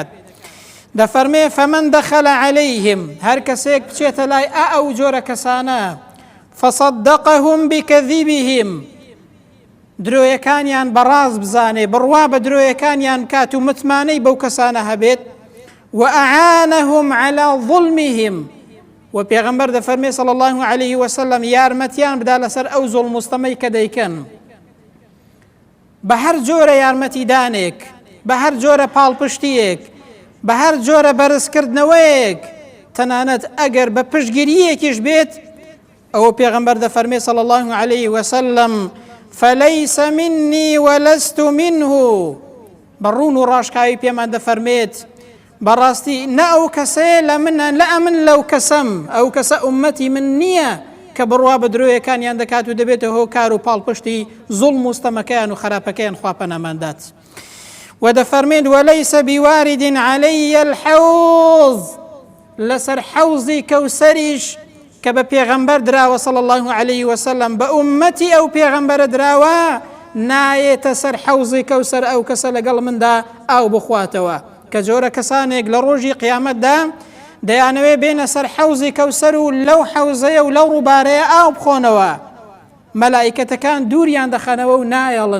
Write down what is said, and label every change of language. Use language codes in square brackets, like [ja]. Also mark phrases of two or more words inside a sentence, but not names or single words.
[ckb] دەفەرمێ [ar] فەمەن دەخەل عەلەیهم، [ckb] هەر کەسێک بچێتە لای ئەو جۆرە کەسانە [ar] فەصەدەقەهم بکەذیبهم، [ckb] درۆیەکانیان بەڕاست بزانێ، بڕوا بە درۆیەکانیان کات و متمانەی بەو کەسانە هەبێت، [ar] و ئەعانەهم عەلا ظڵمهم، [ckb] و پێغەمبەر دەفەرمێ [ar] صلی الله عليه وسلم [ckb] یارمەتیان بدا لەسەر ئەو زوڵم و ستەمەی کە دەیکەن، بە هەر جۆرە یارمەتیدانێک، بە هەر جۆرە پاڵپشتیەک، بە هەر جۆرە بەرزکردنەوەیەک، تەنانەت ئەگەر بە پشتگیریەکیش بێت، ئەوە پێغەمبەر دەفەرمێ [ar] صلی الله عليه وسلم فليس مني ولست منه، [ckb] بەڕوون و ڕاشکاوی پێمان دەفەرمێت بەڕاستی نە ئەو کەسەیە لە منە، لە ئەمن لەو کەسەم، ئەو کەسە ئومەتی من نییە کە بڕوا بە درۆیەکانیان دەکات و دەبێتە هۆ کار و پاڵپشتی زوڵم و ستەمەکەیان و خراپەکەیان خوا پەناماندات. [ar] ودەفەرمێت وليس بوارد علي الحوض، [ckb] لەسەر حەوزی کەوسەریش کە بە پێغەمبەر دراوە [ar] صلی الله عليه وسلم، [ckb] بە ئومەتی ئەو پێغەمبەرە دراوە، نایێتە سەر حەوزی کەوسەر ئەو کەسە لەگەڵ مندا ئاو بخواتەوە، کە جۆرە کەسانێک لە ڕۆژی قیامەتدا دەیانەوێ بێنە سەر حەوزی کەوسەر و لەو حەوزەیە و لەو ڕووبارەیە ئاو بخۆنەوە، مەلائیکەتەکان دووریان دەخەنەوە و نایەڵن.